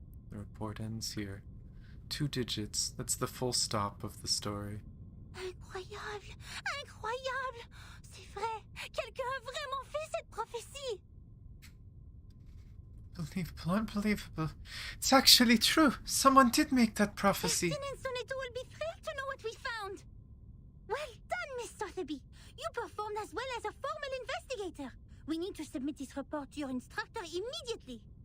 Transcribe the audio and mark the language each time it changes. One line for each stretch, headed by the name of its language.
English: The report ends here. 2 digits. That's the full stop of the story.
French: Incroyable! Incroyable! C'est vrai! Quelqu'un a vraiment fait cette prophétie!
English: Unbelievable, unbelievable. It's actually true. Someone did make that prophecy. Destin and Soneto will be thrilled to know what we found! Well done, Miss Sotheby! You performed as well as a formal investigator! We need to submit this report to your instructor immediately!